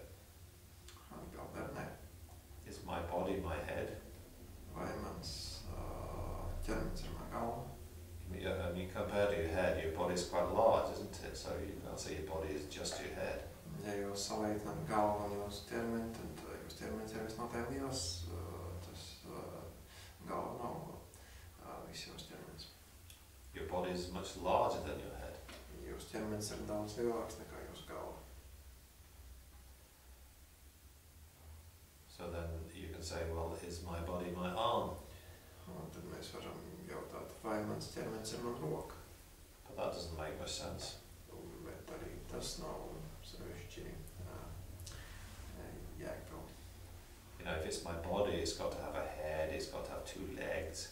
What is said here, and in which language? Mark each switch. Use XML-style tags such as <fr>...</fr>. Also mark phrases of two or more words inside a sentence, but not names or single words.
<lv>Atbilde ne.</lv> <en>Is my body my head?</en> <lv>Vai mans ķermenis ir mana galva?</lv> <en>I mean, compared to your head, your body's quite large, isn't it? So you can't say your body is just your head.</en> <lv>Ja jūs salīdzināt galvu un jūsu ķermeni, tad jūsu ķermenis ir visnotaļ liels, tas galva nav viss jūsu ķermenis.</lv> <en>Your body is much larger than your head.</en> <lv>Jūsu ķermenis ir daudz lielāks nekā jūsu galva.</lv> <en>So then you can say, well, is my body my arm?</en> <lv>Un tad mēs varam jautāt, vai mans ķermenis ir mana roka.</lv> <en>But that doesn't make much sense.</en> <lv>Bet arī tas nav sevišķi jēgpilni.</lv> <en>If it's my body, it's got to have a head, it's got to have two legs.</en>